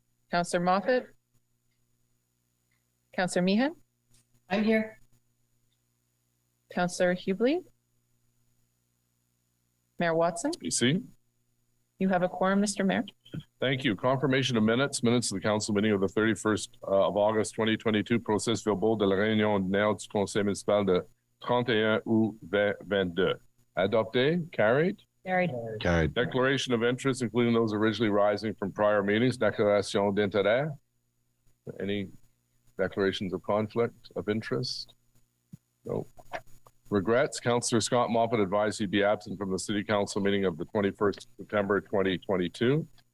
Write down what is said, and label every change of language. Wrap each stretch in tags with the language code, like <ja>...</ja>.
<en>Councillor Moffat, Councillor Meehan, I'm here. Councillor Hubley, Mayor Watson. PC. You have a quorum, Mr. Mayor. Thank you. Confirmation of minutes of the council meeting of the 31st of August 2022.</en> <fr>Procès verbal de la réunion ordinaire du conseil municipal de 31 août 2022. Adopté,</fr> <en>carried. Carried. Carried. Declaration of interest, including those originally rising from prior meetings.</en> <fr>Déclaration d'intérêt.</fr> <en>Any declarations of conflict of interest? No. Regrets, Councillor Scott Moffat advised he'd be absent from the City Council meeting of the 21st September 2022.</en>